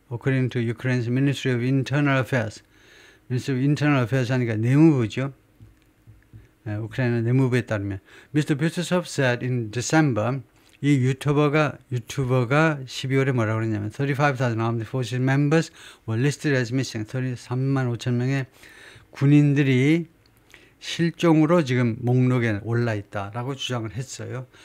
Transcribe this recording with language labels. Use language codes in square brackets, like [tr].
[en] According to Ukraine's Ministry of Internal Affairs. Ministry of Internal Affairs [ko] 하니까 내무부죠. 우크라이나 내무부에 따르면 Mr. [en] Butasov said in December [ko] 이 유튜버가 12월에 뭐라고 그랬냐면 [en] 35,000 armed forces members were listed as missing. [ko] 33만 5천 명의 군인들이 실종으로 지금 목록에 올라 있다라고 주장을 했어요.